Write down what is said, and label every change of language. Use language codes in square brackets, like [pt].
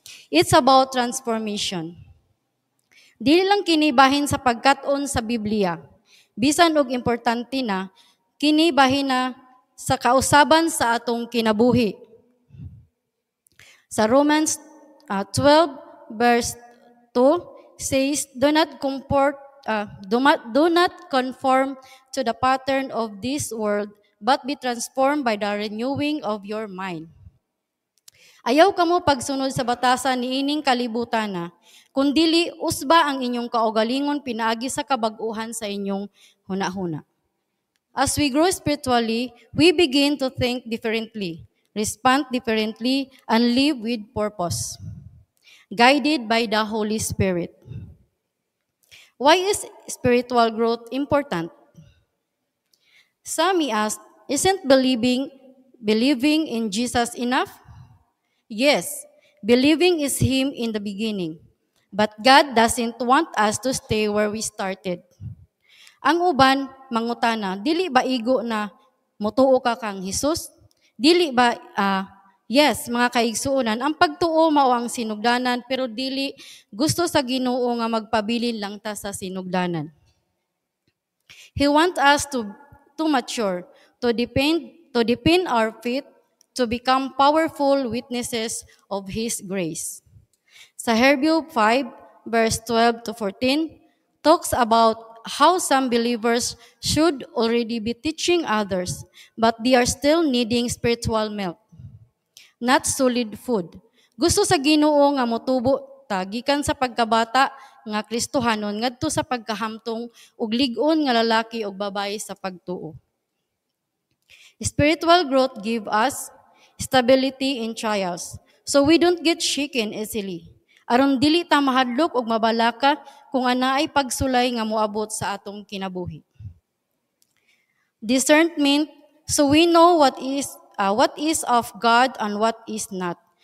[en] It's about transformation. [ceb] Dili lang kini bahin sa pagkat-on sa Biblia. Bisan og importante na, kini bahin na sa kausaban sa atong kinabuhi. [en] Sa Romans 12 verse 2 says, do not conform to the pattern of this world, but be transformed by the renewing of your mind. [ceb] Ayaw kamo pagsunod sa batasan niining kalibutan na, kundili usba ang inyong kaugalingon pinaagi sa kabag-uhan sa inyong hunahuna. [en] As we grow spiritually, we begin to think differently, respond differently, and live with purpose, guided by the Holy Spirit. Why is spiritual growth important? Some may ask, isn't believing in Jesus enough? Yes, believing is Him in the beginning. But God doesn't want us to stay where we started. [ceb] Ang uban, mangutana, dili ba igo na mutuo ka kang Hesus? Dili ba, yes, mga kaigsuonan, ang pagtuo mao ang sinugdanan, pero dili gusto sa Ginoo nga magpabilin lang ta sa sinugdanan. [en] He wants us to mature, to deepen our faith, to become powerful witnesses of His grace. Sa Hebrews 5, verse 12 to 14, talks about how some believers should already be teaching others, but they are still needing spiritual milk, not solid food. [ceb] Gusto sa Ginoo nga motubo ta gikan sa pagkabata nga Kristohanon ngadto sa pagkahamtong ug lig-on nga lalaki ug babaye sa pagtuo. [en] Spiritual growth give us stability in trials, so we don't get shaken easily. [ceb] Aron dili ta mahadlok og mabalaka kung anaay pagsulay nga moabot sa atong kinabuhi. [en] Discernment, so we know what is of God and what is not.